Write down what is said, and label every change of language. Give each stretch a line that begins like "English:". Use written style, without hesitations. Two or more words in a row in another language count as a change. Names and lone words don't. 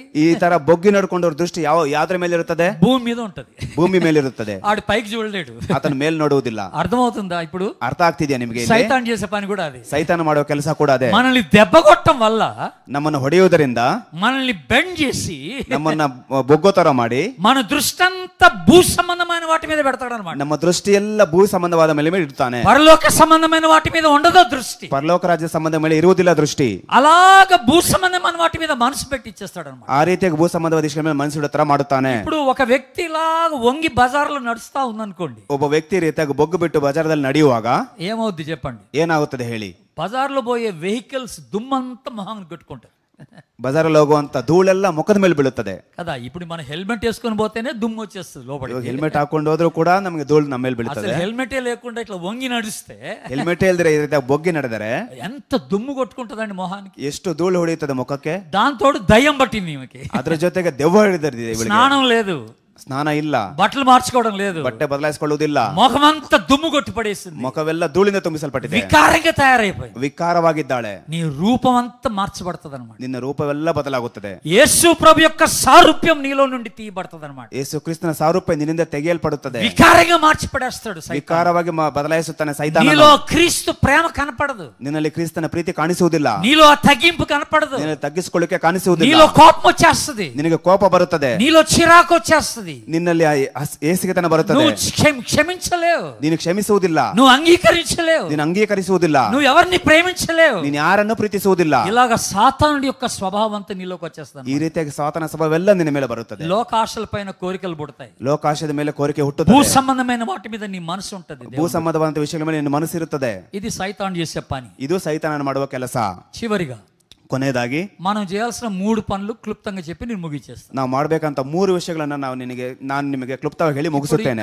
Kannada: ಈ ತರ ಬೊಗ್ಗಿ ನಡ್ಕೊಂಡವ್ರ ದೃಷ್ಟಿ ಯಾವ್ದ್ರ ಮೇಲೆ ಇರುತ್ತದೆ?
Telugu: భూమి మీద ఉంటది.
Kannada: ಭೂಮಿ ಮೇಲೆ ಇರುತ್ತದೆ.
Telugu: ఆడు పైకి చూడలేడు,
Kannada: ಆತನ ಮೇಲೆ ನೋಡುವುದಿಲ್ಲ.
Telugu: అర్థమవుతుందా ఇప్పుడు?
Kannada: ಅರ್ಥ ಆಗ್ತಿದ್ಯಾ ನಿಮಗೆ?
Telugu: సైతాన్ చేసే పని కూడా అది.
Kannada: ಸೈತಾನ ಮಾಡೋ ಕೆಲಸ ಕೂಡ ಅದೇ.
Telugu: మనల్ని దెబ్బ కొట్టడం వల్ల,
Kannada: ನಮ್ಮನ್ನು ಹೊಡೆಯುವುದರಿಂದ,
Telugu: మనల్ని బెండ్ చేసి,
Kannada: ನಮ್ಮನ್ನ ಬೊಗ್ಗೋತರ ಮಾಡಿ,
Telugu: మన దృష్టి అంతా భూ సంబంధమైన వాటి మీద పెడతాడు అనమాట.
Kannada: ನಮ್ಮ ದೃಷ್ಟಿ ಎಲ್ಲ ಭೂ ಸಂಬಂಧವಾದ ಮೇಲೆ ಇಡ್ತಾನೆ.
Telugu: పరలోక సంబంధమైన వాటి మీద ఉండదు దృష్టి,
Kannada: ಪರಲೋಕ ರಾಜ್ಯ ಸಂಬಂಧ ಮೇಲೆ ಇರುವುದಿಲ್ಲ ದೃಷ್ಟಿ.
Telugu: అలాగ భూ సంబంధమైన వాటి మీద మనసు పెట్టి ఇచ్చేస్తాడు అనమాట.
Kannada: ಆ ರೀತಿಯಾಗಿ ಭೂ ಸಂಬಂಧವಾದ ವಿಷಯಗಳ ಮೇಲೆ ಮನಸ್ಸಿಡೋ ತರ ಮಾಡುತ್ತಾನೆ.
Telugu: ఇప్పుడు ఒక వ్యక్తి ఇలాగ వంగి బజార్లో నడుస్తా ఉందనుకోండి,
Kannada: ಒಬ್ಬ ವ್ಯಕ್ತಿ ರೀತಿಯಾಗಿ ಬೊಗ್ಗು ಬಿಟ್ಟು ಬಜಾರದಲ್ಲಿ ನಡೆಯುವಾಗ
Telugu: ఏమవుద్ది చెప్పండి?
Kannada: ಏನಾಗುತ್ತದೆ ಹೇಳಿ?
Telugu: బజార్లో పోయే వెహికల్స్ దుమ్మంతా మొహాన్ని కొట్టుకుంటారు
Kannada: ಬಜಾರಲ್ಲಿ ಹೋಗುವಂತ ಧೂಳೆಲ್ಲ ಮುಖದ ಮೇಲೆ ಬೀಳುತ್ತದೆ
Telugu: కదా. ఇప్పుడు మన హెల్మెట్ వేసుకొని పోతేనే దుమ్ము వచ్చేస్తుంది లోపల.
Kannada: ಹೆಲ್ಮೆಟ್ ಹಾಕೊಂಡು ಹೋದ್ರೂ ಕೂಡ ನಮಗೆ ಧೂಳು ನಮ್ಮ ಮೇಲೆ ಬೀಳುತ್ತದೆ.
Telugu: హెల్మెటే లేకుండా ఇట్లా వంగి నడిస్తే,
Kannada: ಹೆಲ್ಮೆಟ್ ಇಲ್ದ್ರೆ ಈ ರೀತಿ ಬೊಗ್ಗಿ ನಡೆದರೆ
Telugu: ఎంత దుమ్ము కొట్టుకుంటదండి మొహానికి,
Kannada: ಎಷ್ಟು ಧೂಳು ಹೊಡೆಯುತ್ತದೆ ಮುಖಕ್ಕೆ.
Telugu: దాంతోడు దయ్యం పట్టింది ఈమెకి.
Kannada: ಅದ್ರ ಜೊತೆಗೆ ದೆವ್ವ ಹಿಡಿದಿದೆ.
Telugu: స్నానం లేదు,
Kannada: ಸ್ನಾನ ಇಲ್ಲ,
Telugu: బట్టలు మార్చుకోవడం లేదు,
Kannada: ಬಟ್ಟೆ ಬದಲಾಯಿಸಿಕೊಳ್ಳುವುದಿಲ್ಲ,
Telugu: ముఖమంతా దుమ్ము కొట్టి పడేసింది,
Kannada: ಮುಖವೆಲ್ಲ ಧೂಳಿಂದ ತುಂಬಿಸಲ್ಪಟ್ಟಿದೆ,
Telugu: వికారంగా తయారైపోయి,
Kannada: ವಿಕಾರವಾಗಿದ್ದಾಳೆ.
Telugu: నీ రూపం అంతా మార్చబడుతుంది అనమాట.
Kannada: ನಿನ್ನ ರೂಪವೆಲ್ಲ ಬದಲಾಗುತ್ತದೆ.
Telugu: యేసు ప్రభు యొక్క సారూప్యం నీలో నుండి తీయబడుతుంది అనమాట.
Kannada: ಯೇಸು ಕ್ರಿಸ್ತನ ಸಾರೂಪ್ಯ ನಿನ್ನಿಂದ ತೆಗೆಯಲ್ಪಡುತ್ತದೆ.
Telugu: వికారంగా మార్చి పడేస్తాడు సైతాన్.
Kannada: ವಿಕಾರವಾಗಿ ಬದಲಾಯಿಸುತ್ತಾನೆ ಸೈತಾನ.
Telugu: నీలో క్రీస్తు ప్రేమ కనపడదు,
Kannada: ನಿನ್ನಲ್ಲಿ ಕ್ರಿಸ್ತನ ಪ್ರೀತಿ ಕಾಣಿಸುವುದಿಲ್ಲ,
Telugu: నీలో ఆ తగ్గింపు కనపడదు,
Kannada: ನಿನ್ನ ತಗ್ಗಿಸಿಕೊಳ್ಳಿಕ್ಕೆ ಕಾಣಿಸುವುದಿಲ್ಲ,
Telugu: నీలో కోపం వచ్చేస్తుంది,
Kannada: ನಿನಗೆ ಕೋಪ ಬರುತ್ತದೆ,
Telugu: నీలో చిరాకు వచ్చేస్తుంది, వస్తుంది,
Kannada: ನಿನ್ನಲ್ಲಿ ಹೇಸಿಗೆತನ ಬರುತ್ತದೆ,
Telugu: నువ్వు క్షమించలేవు,
Kannada: ನೀನು ಕ್ಷಮಿಸುವುದಿಲ್ಲ,
Telugu: నువ్వు అంగీకరించలేవు,
Kannada: ನೀನು అంగీకರಿಸುವುದಿಲ್ಲ,
Telugu: నువ్వు ఎవరిని ప్రేమించలేవు.
Kannada: ನೀನು ಯಾರನ್ನು ಪ್ರೀತಿಸುವುದಿಲ್ಲ.
Telugu: ఇలాగ సాతానుడి యొక్క స్వభావం అంతా నీలోకి వచ్చేస్తాను.
Kannada: ಈ ರೀತಿಯಾಗಿ ಸಾತನ ಸ್ವಭಾವವೆಲ್ಲ ನಿನ್ನ ಮೇಲೆ ಬರುತ್ತದೆ.
Telugu: లోకాశల పైన కోరికలు పుడతాయి,
Kannada: ಲೋಕಾಶಯದ ಮೇಲೆ ಕೋರಿಕೆ
Telugu: భూ
Kannada: ಹುಟ್ಟುತ್ತದೆ,
Telugu: సంబంధమైన వాటి మీద నీ మనసు ఉంటది.
Kannada: ಭೂ ಸಂಬಂಧವಾದಂತಹ ವಿಷಯಗಳ ಮೇಲೆ ನಿನ್ನ ಮನಸ್ಸು ಇರುತ್ತದೆ.
Telugu: ఇది సైతాను చేసే పని.
Kannada: ಇದು ಸೈತಾನನ ಮಾಡುವ ಕೆಲಸ.
Telugu: చివరిగా
Kannada: ಕೊನೆಯದಾಗಿ
Telugu: మనం చేయాల్సిన 3 పనులు క్లుప్తంగా చెప్పి నేను ముగిచేస్తాను.
Kannada: ನಾವು ಮಾಡಬೇಕಂತ 3 ವಿಷಯಗಳನ್ನ ನಾನು ನಿಮಗೆ ಕ್ಲುಪ್ತವಾಗಿ ಹೇಳಿ ಮುಗಿಸುತ್ತೇನೆ.